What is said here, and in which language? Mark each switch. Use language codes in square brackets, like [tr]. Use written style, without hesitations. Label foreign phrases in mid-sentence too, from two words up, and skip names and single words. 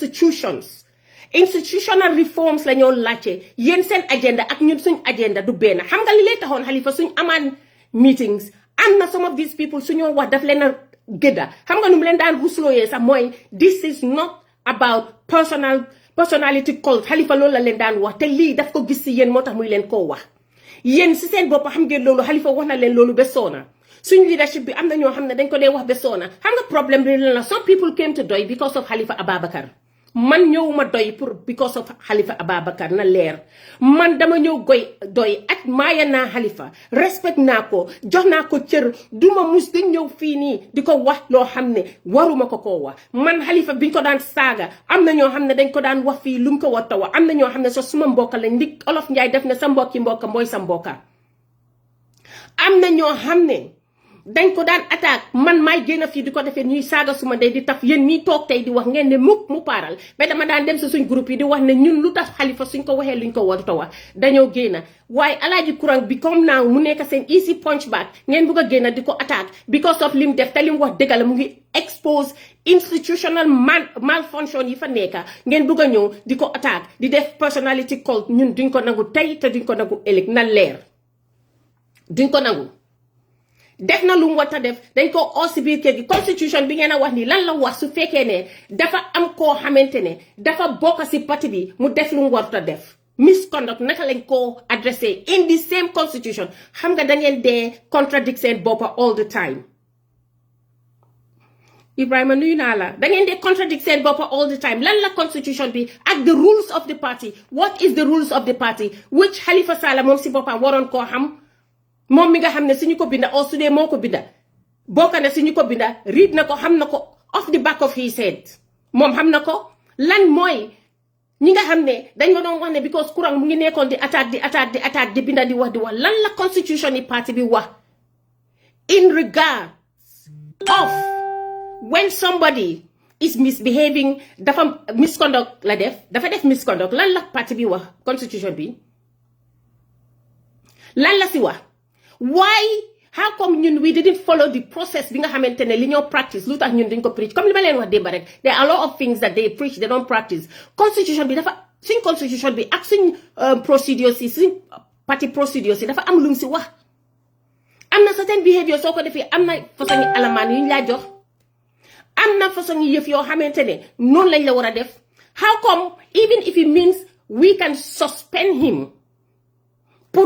[en] institutional reforms [wo] la ñoo laajte yéen seen agenda ak ñun suñ agenda du benn xam nga li lay taxoon Halifa suñ amaan meetings am na [en] some of these people [wo] suñoo wax daf leen a gëdda xam nga nu mu leen daan ruslooyee sax mooy [en] this is not about personality cult [wo] Halifa loolu la leen daan wax te lii daf ko gis si yéen moo tax muy leen koo wax yéen si seen bopp xam ngeen loolu Halifa wax na leen loolu ba soona suñ leadership bi am na ñoo xam ne dañ ko dee wax ba soona xam nga problème bi la [en] some people came to [wo] doy [en] because of Halifa Ababacar [wo] man ñëwuma doy [en] because of Halifa Ababacar [wo] na leer man dama ñëw doy ak maaya naa Halifa respect naa ko jox naa ko cër duma mus di ñëw fii nii di ko wax loo xam ne waruma ko koo wax man Halifa biñ ko daan saaga am na ñoo xam ne dañ ko daan wax fii lu mu ko war ta wax am na ñoo xam ne so suma mbokka lañ ndik Olof Njaay def ne sa mbokki mbokka mooy sa mbokka am na ñoo xam ne dañ ko daan attaque man maay génn fii di ko defee ñuy saaga suma ndey di taf yéen ñii toog tey di wax ngeen ne mu paaral mais dama daan dem si suñ groupe yi di wax ne ñun lu tax Halifa suñ ko waxee luñ ko warut a wax dañoo génn waaye alaaji Kurang bi comme now mu nekk seen [en] easy punch back [wo] ngeen bugg a génn di ko attaque [en] because of [wo] lim def te lim wax dëgg la mu ngi expose [en] institutional malfunction [wo] yi fa nekka ngeen bugg a ñëw di ko attaque di def [en] personality cult [wo] ñun duñ ko nangu tey te duñ ko nangu ëllëg na leer duñ ko nangu def na lu mu war a def dañ ko oo si biir kër gi constitution bi ngeen a wax ni lan la wax su fekkee ne dafa am koo xamante ne dafa bokk si parti bi mu def lu mu war a def misconduct naka lañ ko adressé [en] in the same constitution [wo] xam nga da ngeen dee contradict seen boppa [en] all the time [wo] Ibrahima nuyu naa la da ngeen dee contradict seen boppa [en] all the time [wo] lan la constitution bi ak [en] the rules of the party what is the rules of the party which Halifa [wo] Sallah moom si boppam waroon koo xam moom mi nga xam ne suñu ko binda o su dee moo ko binda bokk na suñu ko binda read na ko xam na ko [en] off the back of his head [wo] moom xam na ko lan mooy ñi nga xam ne dañ ma doon wax ne because Kurang mu ngi nekkoon di attaque di binda di wax lan la constitution yi parti bi wax [en] in regards of when somebody is misbehaving [wo] dafa misconduct la dafa def misconduct lan la parti bi wax constitution bi lan la si wax [en] why how come [wo] ñun [en] we didn't follow the process [wo] bi nga xamante ne li ñoo practice lu tax ñun dañ ko preach comme li ma leen wax démb rek [en] there are a lot of things that they preach they don't practice [wo] constitution bi dafa suñ constitution bi ak suñ procedures yi suñ [en] party procedures [wo] yi dafa am lu mu si wax am na [en] certain behavior [wo] soo ko defee am na façon yi alamaan yu ñu laa jox am na façon yi yëf yoo xamante ne noonu lañ la war a def [en] how come even if it means we can suspend him [wo] pour